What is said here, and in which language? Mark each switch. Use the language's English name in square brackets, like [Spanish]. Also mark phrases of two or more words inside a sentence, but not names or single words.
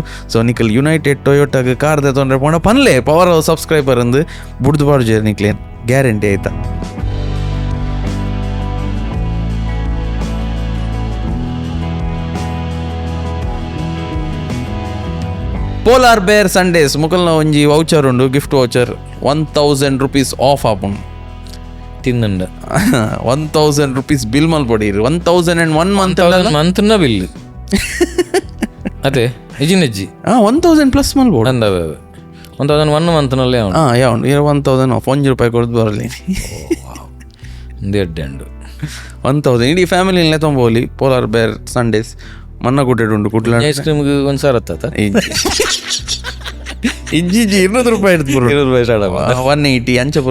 [Tulu] ಸೊ ನಿಖಲ್ ಯುನೈಟೆಡ್ ಟೊಯೋಟಾಗ ಕಾರ್ ತೊಂದರೆ ಪೋಣ ಪನ್ಲೆ ಪವರ್ ಹೌಸ್ ಸಬ್ಸ್ಕ್ರೈಬರ್ ಅಂದು ಬುಡ್ದು ಬಾಡ್ಜೇರ್ ನಿಕ್ಲೇನ್ ಗ್ಯಾರಂಟಿ ಆಯ್ತಾ. ಪೋಲಾರ್ ಬೇರ್ ಸಂಡೇಸ್ ಮುಕಲ್ನ ಒಂಜಿ ವೌಚರ್ ಉಂಡು, [English] gift voucher 1000 rupees off ಆಪುಂಡು [Tulu] ತಿನ್ನಂಡ 1000 [English] rupees bill [Tulu] ಮಲ್ಪೊಡೀರು. 1001 ಮಂತ್ನ ಬಿಲ್ ಅದೇ ಎಜ್ಜಿ 1000 ಪ್ಲಸ್ ಮಲ್ಬೋದು. 1001 ಮಂತ್ನಲ್ಲೇ ಯಾವುದು 1000 ಆಫ್ ₹1 ಕೊಡ್ದು ಬರಲಿ. ದೆಡ್ಡೆಂಡು 1000 ಇಡೀ ಫ್ಯಾಮಿಲಿನೇ ತೊಂಬೋಲಿ. ಪೋಲಾರ್ ಬೇರ್ ಸಂಡೇಸ್ ಮನ್ನ ಕುಟ್ಟೆಡುಂಡು ಕುಟ್ಲ [English] ice cream [Kannada] ಒಂದು ಸಾವಿರ ಹತ್ತ [Tulu] ಇಜ್ಜಿ ₹200 ಇಡ್ತು ₹200 180 ಅಂಚಪುರ